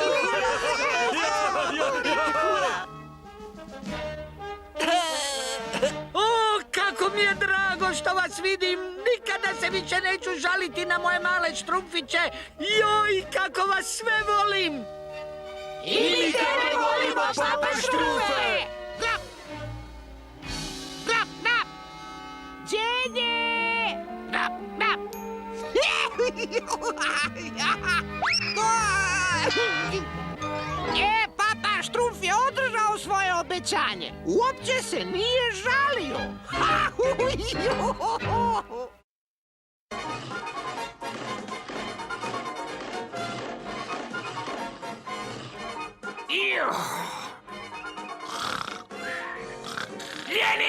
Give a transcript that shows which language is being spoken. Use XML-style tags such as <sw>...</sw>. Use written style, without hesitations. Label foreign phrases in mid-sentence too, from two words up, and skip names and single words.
<hr>O, kako mi je drago što vas vidim. Nikada se više neću žaliti na moje male štrumfiće. Joj, kako vas sve volim. I mi tebe volimo, Papa Štrumfe! Nap, nap! Đenje! Nap, nap! Papa Štrumf je održao svoje obećanje. Uopće se nije žalio. Ljeni!</hr>